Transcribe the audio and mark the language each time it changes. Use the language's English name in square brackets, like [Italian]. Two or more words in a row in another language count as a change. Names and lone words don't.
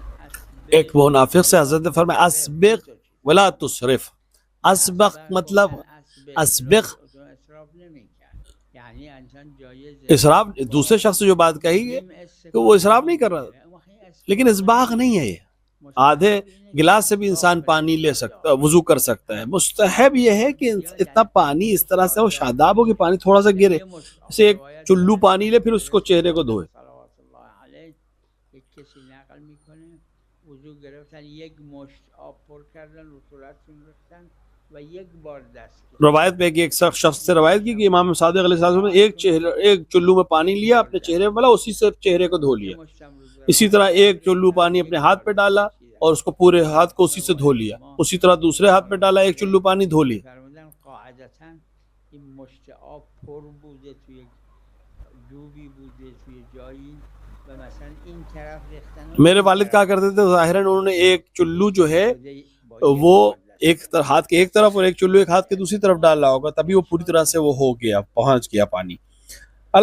[Urdu] ایک منافق سے حضرت نے فرمایا [Arabic] اسبق ولا تسرف. [Urdu] اسبق مطلب اسبق یعنی انسان جایز اسراف، دوسرے شخص سے جو بات کہی ہے کہ وہ اسراف نہیں کر رہا، لیکن اسباغ نہیں ہے. یہ آدھے گلاس سے بھی انسان پانی لے سکتا، وضو کر سکتا ہے. مستحب یہ ہے کہ اتنا پانی اس طرح سے وہ شاداب ہو کہ پانی تھوڑا سا گرے، جیسے ایک چلو پانی لے پھر اس کو چہرے کو دھوئے. [Persian] کسی نقل میکنه وضو گرفتن یک مشت آب پر کردن رو صورتشون ریختن و یک بار دست کردن. [Urdu] روایت میں ایک شخص سے روایت کی کہ امام صادق علیہ السلام نے ایک چلو میں پانی لیا، اپنے چہرے پہ ڈالا، اسی سے چہرے کو دھو لیا. اسی طرح ایک چلو پانی اپنے ہاتھ پہ ڈالا اور اس کو پورے ہاتھ کو اسی سے دھو لیا. اسی طرح دوسرے ہاتھ پہ ڈالا، ایک چلو پانی دھو لیا. [Persian] قاعدتاً این مشت آب پر بوده توی جوبی بوده توی جایی و مثلا این طرف ریختن. [Urdu] میرے والد کہا کرتے تھے ظاہراً انہوں نے ایک چلو جو ہے وہ ایک ہاتھ کے ایک طرف اور ایک چلو ایک ہاتھ کے دوسری طرف ڈالا ہوگا، تبھی وہ پوری طرح سے وہ ہو گیا، پہنچ گیا پانی.